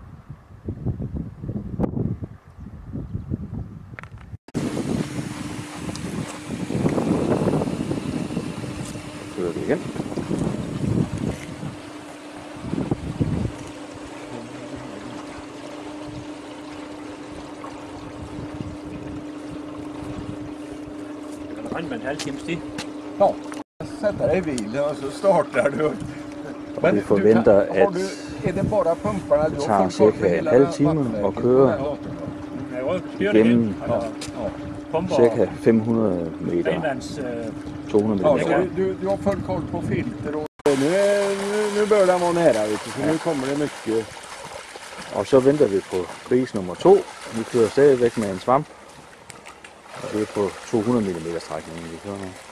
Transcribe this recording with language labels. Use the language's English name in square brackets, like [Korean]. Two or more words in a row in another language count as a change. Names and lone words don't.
[Danish] Så kører det igen. Med en halv times tid. [Swedish] Ja, sätta dig i bilen och så startar du. [Danish] Og vi forventer, at [Swedish] är det bara pumparna [Danish] det tager cirka en halv time at køre igennem cirka 500 meter, 200 [Swedish] Ja, [Danish] meter. [Swedish] så du har full koll på filter och nu börjar den vara nära, vet du, så nu kommer det mycket. [Danish] Og så venter vi på gris nummer 2. Vi kører stadigvæk med en svamp. Og det er på 200 mm strækning, vi kører med.